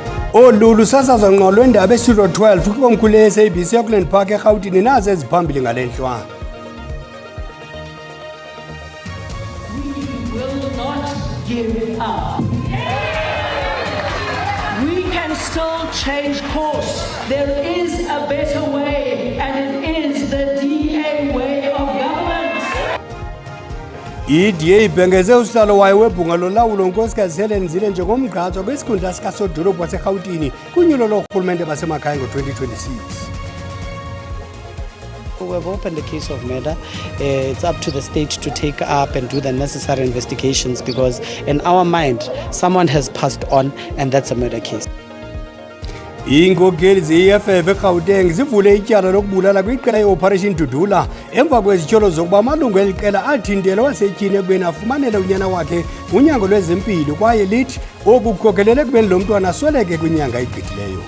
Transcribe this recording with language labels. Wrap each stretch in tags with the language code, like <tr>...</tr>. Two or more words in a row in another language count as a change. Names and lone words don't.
<xh>Olulu sasazwa ngqo lwendaba eStudio 12 kukomkhulu eSABC eAuckland Park eGauteng nazo eziphambili ngalenhlwa.</xh> <en>We will not give up. We can still change course. There is a better way, and it is the DA way of government.</en> <xh>iDA ibhengeze usihlalo wayo webhunga lolawulo unkosikazi Helen Zille njengomgqatswa kwisikhundla sikasodolophu waseGauteng kunyulo lorhulumente basemakhaya ngo-2026.</xh> <en>We've opened a case of murder. It's up to the state to take up and do the necessary investigations because in our mind, someone has passed on and that's a murder case.</en> <xh>Iinkokeli ze-EFF eGauteng zivule ityala lokubulala kwiqela i-Operation Dudula emva kwezityholo zokuba amalungu eli qela athintela wasetyhini ekubeni afumanele unyana wakhe unyango lwezempilo kwaye lithi oku kukhokelele ekubeni lo mntwana asweleke kwinyanga egqithileyo.</xh>